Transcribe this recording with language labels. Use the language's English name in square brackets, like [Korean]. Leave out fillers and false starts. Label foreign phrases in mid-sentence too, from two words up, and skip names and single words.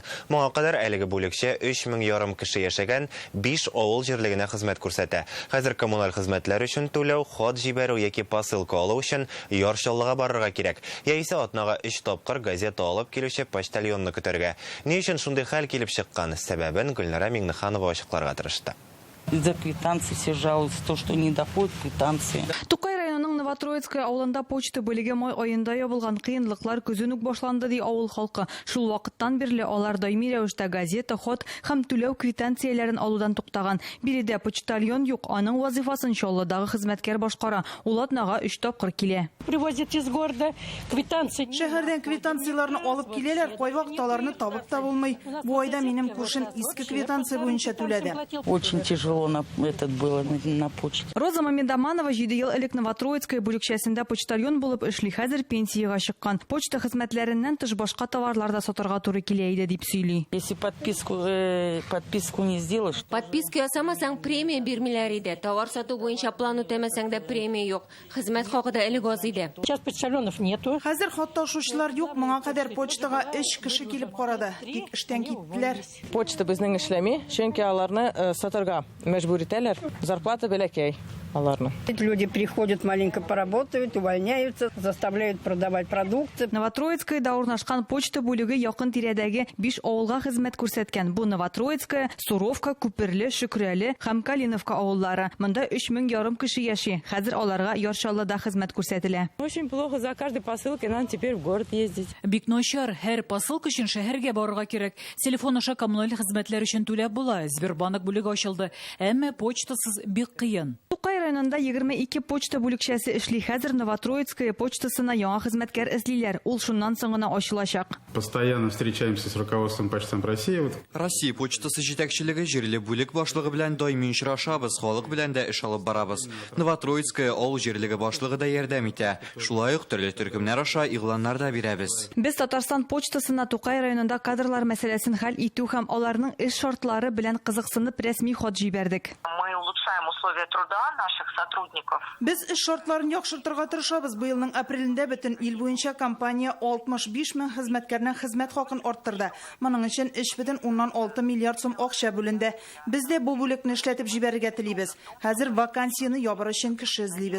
[Tatar] Моңа кадәр әлеге бүлекчә 3500 кеше яшәгән 5 авыл җирлегенә хезмәт күрсәтә. Хәзер коммуналь хезмәтләр өчен түләү, хат җибәрү яки посылка алу өчен яршаллыга барырга кирәк. Яисә атнага 3 тапкыр газета алып килүче почтальонны көтәргә. Ни өчен шундый хәл килеп чыккан? Сәбәбен Гөлнара Миңнеханова ачыкларга тырышты. [Russian] За квитанции все жалуются, то, что не доходит квитанции. [Tatar] Тукай районының Новотроицкая авылында почта бүлеге май айында ябылган кыенлыклар көзен үк башланды ди авыл халкы. Шул вакыттан бирле алар даими рәвештә газета, хат һәм түләү квитанцияләрен алудан туктаган. Биредә почтальон юк, аның вазифасын Чаллыдагы хезмәткәр башкара. Ул атнага 3 тапкыр килә. [Russian] Привозят из города квитанции. [Tatar] Шәһәрдән квитанцияларны алып киләләр, кайвакытларны табып та булмый. Бу айда минем күршем иске квитанция буенча түләде. [Russian] Очень тяжело этот было на почте. [Tatar] Роза Мамедаманова 7 ел элек Новотроицкая бүлекчәсендә почтальон булып эшли, хәзер пенсиягә чыккан. Почта хезмәтләреннән тыш башка товарларда сатарга туры килә иде дип сөйли. [Russian] Если подписку не сделаешь. [Tatar] Подписка ясамасаң премия бирмиләр иде. Товар сату буенча план үтәмәсәң дә премия юк. Хезмәт хакы да элек аз иде. [Russian] Сейчас почтальонов нету. [Tatar] Хәзер хатташучылар юк, моңа кадәр почтага 3 кеше килеп карады. Тик эштән киттеләр. Почта безнең эшләми, чөнки аларны сатарга мәҗбүр итәләр. Зарплата бәләкәй аларны. [Russian] Люди приходят, маленько поработают, увольняются, заставляют продавать продукты. [Tatar] Новотроицкая урнашкан почта бүлеге якын тирәдәге 5 авылга хезмәт күрсәткән. Бу Новотроицкая, Суровка, Күперле, Шөкрәле һәм Калиновка авыллары. Монда 3500 кеше яши. Хәзер аларга Яршаллыда хезмәт күрсәтелә. [Russian] Очень плохо, за каждой посылкой надо теперь в город ездить. [Tatar] Бик начар, һәр посылка өчен шәһәргә барырга кирәк. Телефон аша коммуналь хезмәтләр өчен түләп була. Сбербанк бүлеге ачылды. Әмма почтасыз бик кыен. Тукай районында 22 почта бүлекчәсе эшли. Хәзер Новотроицкая почтасына яңа хезмәткәр эзлиләр. Ул шуннан соң гына ачылачак. [Russian] Постоянно встречаемся с руководством Почтамт России. [Tatar] Россия почтасы җитәкчелеге җирле бүлек башлыгы белән даими очрашабыз, халык белән дә эш алып барабыз. Новотроицкая авыл җирлеге башлыгы да ярдәм итә. Шулай ук төрле төркемнәр аша игъланнар да бирәбез. Без Татарстан почтасына Тукай районында кадрлар мәсьәләсен хәл итү һәм аларның эш шартлары белән кызыксынып рәсми хат җибәрдек. [Russian] Мы улучшаем условия труда наших сотрудников. [Tatar] Без эш шартларын яхшыртырга тырышабыз. Бу елның апрелендә бөтен ил буенча компания 65 мең хезмәткәрнең хезмәт хакын арттырды. Моның өчен 3,6 миллиард сум акча бүленде. Без дә бу бүлекне эшләтеп җибәрергә телибез. Хәзер вакансияны ябыр өчен кеше эзлибез.